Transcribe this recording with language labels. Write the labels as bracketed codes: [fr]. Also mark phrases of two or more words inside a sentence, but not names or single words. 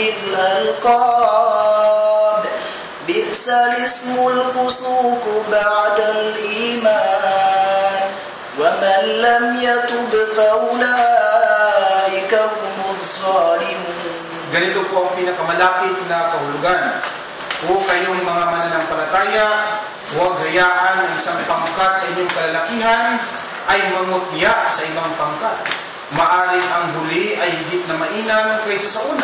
[ar] بالألقاب بئس الاسم الفسوق بعد الإيمان ومن لم يتب فأولئك هم الظالمون. [tl] Ganito po ang pinakamalapit na kahulugan. O kayong mga mananampalataya, huwag hayaan ang isang pangkat sa inyong kalalakihan ay mangutya sa ibang pangkat. Maaring ang huli ay higit na mainam kaysa sa una.